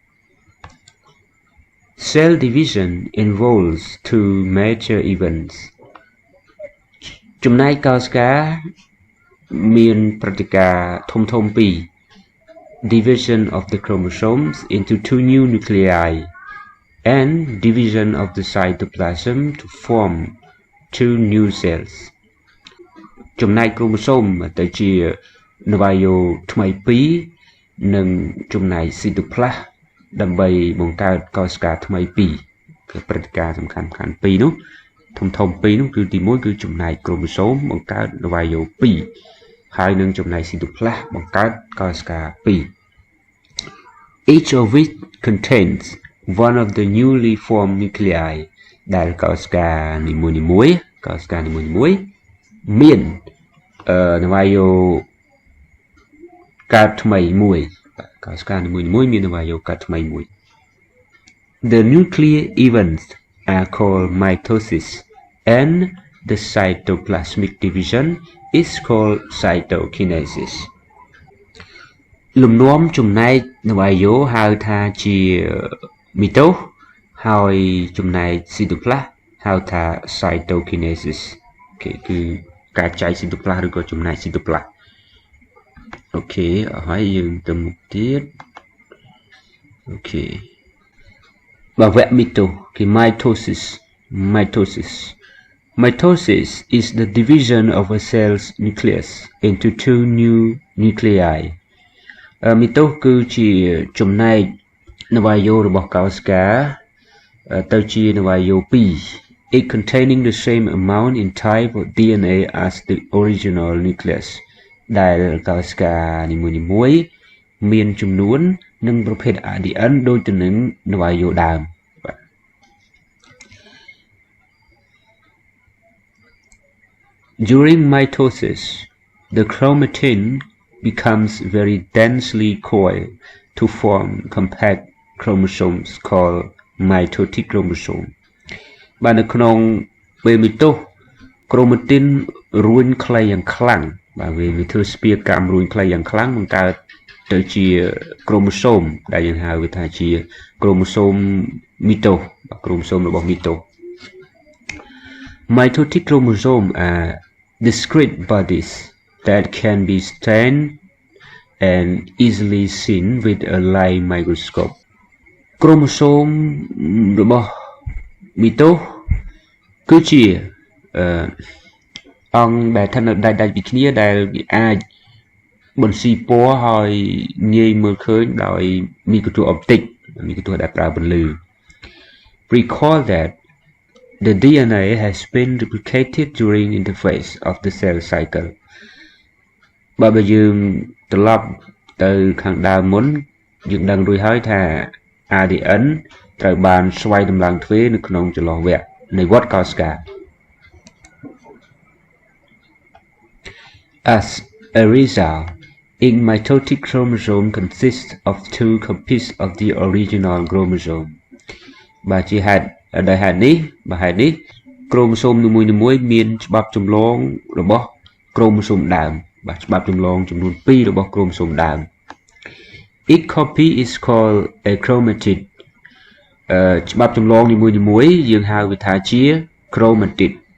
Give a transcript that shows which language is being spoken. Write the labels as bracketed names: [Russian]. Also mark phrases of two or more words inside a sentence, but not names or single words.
[English] Cell division involves two major events [Khmer] ចំណែកកោសិកាមានព្រឹត្តិការណ៍ធំពីរ [English] division of the chromosomes into two new nuclei and division of the cytoplasm to form two new cells [Khmer] ចំណែក chromosome ទៅជានវាយោថ្មីពីរ និងចំណែក cytoplasm ដើម្បីបង្កើតកោសិកាថ្មីពីរគឺព្រឹត្តិការណ៍សំខាន់ពីរនោះធំពីរនោះគឺទី1គឺចំណែក chromosome បង្កើតនវាយោ2ហើយនឹងចំណែក cytoplasm បង្កើតកោសិកា2 [English] Each of which contains one of the newly formed nuclei [Khmer] ដែលកោសិកានីមួយៗ មាននវាយោកើតថ្មីមួយកោសិកានីមួយៗមាននវាយោកើតថ្មីមួយ [English] The nuclear events are called mitosis and the cytoplasmic division is called [Khmer] cytokinesis លំនាំចំណែកនៃវាយោហៅថាជា Mitosis ហើយចំណែក Cytoplasm ហៅថា Cytokinesis គឺការចែក Cytoplasm ឬក៏ចំណែក Cytoplasm អូខេហើយយើងទៅមុខទៀតអូខេបើវគ្គ [English] Mitosis is the division of a cell's nucleus into two new nuclei Mitosis [Khmer] គឺជាចំណែក នវាយោរបស់កោសិកាទៅជានវាយោ2 [English] it containing the same amount in type of DNA as the original nucleus [Khmer] ដែលកោសិកានីមួយៗមានចំនួននិងប្រភេទ ADN ដូចទៅនឹងនវាយោដើមបាទ [English] During mitosis the chromatin becomes very densely coiled to form compact chromosomes called mitotic chromosome [Khmer] បាទនៅក្នុងពេលមីតូស chromatin រួញខ្លីយ៉ាងខ្លាំងបាទវាធ្វើស្ពារកម្មរួញខ្លីយ៉ាងខ្លាំងបង្កើតទៅជា chromosome ដែលយើងហៅវាថាជា chromosome មីតូស chromosome របស់មីតូស [English] mitotic chromosome are discrete bodies that can be stained and easily seen with a light microscope chromosome [Khmer] របស់មីតូសគឺជាអង្គដែលស្ថិតនៅ ដាច់ពីគ្នាដែលវាអាចបន្ស៊ីពណ៌ហើយងាយមើលឃើញដោយមីក្រូទស្សន៍អុបទិកមី ក្រូទស្សន៍ដែលប្រើពន្លឺ [English] Recall that the DNA has been replicated during interphase of the cell cycle [Khmer] បើយើងត្រឡប់ទៅខាងដើមមុនយើងដឹងរួចហើយថា ADN ត្រូវបានស្វ័យតម្លើងទ្វេនៅក្នុងចន្លោះវគ្គនៃវដ្តកោសិកា [English] As a result, each mitotic chromosome consists of two copies of the original chromosome. [Khmer] បាទជាហេតុដោយហេតុនេះ chromosome នីមួយៗមានច្បាប់ចម្លងរបស់ chromosome ដើមបាទច្បាប់ចម្លងចំនួន2របស់ chromosome ដើម [English] Each copy is called a chromatid [Khmer] ច្បាប់ចម្លងនីមួយៗយើងហៅវាថាជា chromatid